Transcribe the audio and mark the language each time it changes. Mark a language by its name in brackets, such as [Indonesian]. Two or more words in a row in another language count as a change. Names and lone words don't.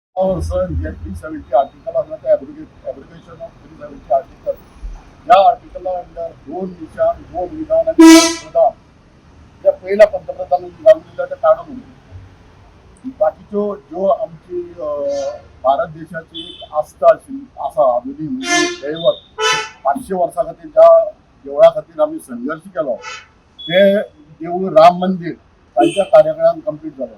[Konkani] सर जे 370 आर्टिकल आसा ते [English] abrogation of 370 article [Konkani] ह्या आर्टिकला अंडर दोन निशान दोन विधान आणि पंतप्रधान जे पहिल्या पंतप्रधानांनी घालून दिलं ते काढून उडयले. बाकीच्यो ज्यो आमची भारत देशाची एक आस्था आसा अजुनी म्हणजे दैवत 500 वर्सां खातीर ज्या देवळा खातीर आमी संघर्श केलो ते देवूळ राम मंदिर तांच्या कार्यकाळान कंप्लीट जालो.